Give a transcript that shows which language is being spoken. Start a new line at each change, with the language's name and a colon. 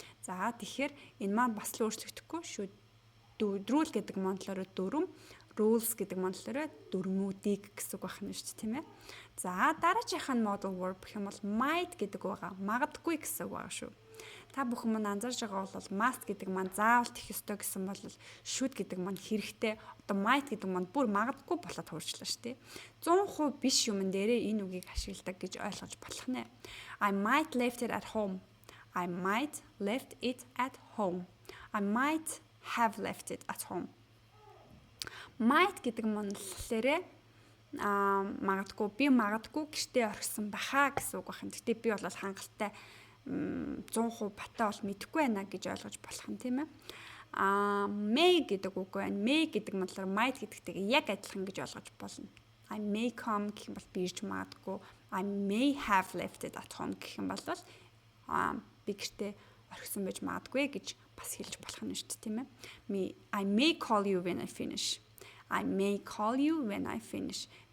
Mongolian: За тэгэхээр энэ маань бас л өөрчлөгдөхгүй шүү. Rule гэдэг мандлаараа дүрм, rules гэдэг мандлаараа дүрмүүдийг гэсэн үг байна шүү дээ, тийм ээ. За дараагийнх нь modal verb гэх юм бол might гэдэг байгаа. Магадгүй гэсэн үг байгаа шүү. Та бүхэн мань анзаарж байгаа бол must гэдэг маань заавал тэгэх ёстой гэсэн бол should гэдэг маань хэрэгтэй. Одоо might гэдэг маань бүр магадгүй болоод хуурчлаа шүү дээ. 100% биш юмн дээрээ энэ үгийг ашигладаг гэж ойлгож болох нэ.
English: I might left it at home. I might left it at home. I might have left it at home.
Mongolian: Might гэдэг маань болохоор магадгүй би магадгүй гэртээ орхисон баха гэсэн үг байна. Гэтэ би бол хангалттай 100% батаа бол мэдэхгүй байна гэж ойлгож болох юм тийм ээ. May гэдэг үг байна. May гэдэг мэтлэр might гэдэгтэйг яг адилхан гэж ойлгож болно.
English: I may come
Mongolian: гэх юм бол би ирж магадгүй.
English: I may have left it at home
Mongolian: гэх юм бол би гэртээ орхисон байж магадгүй гэж бас хэлж болох нь шүү дээ тийм ээ.
English: I may call you when I finish. I may call you when I finish.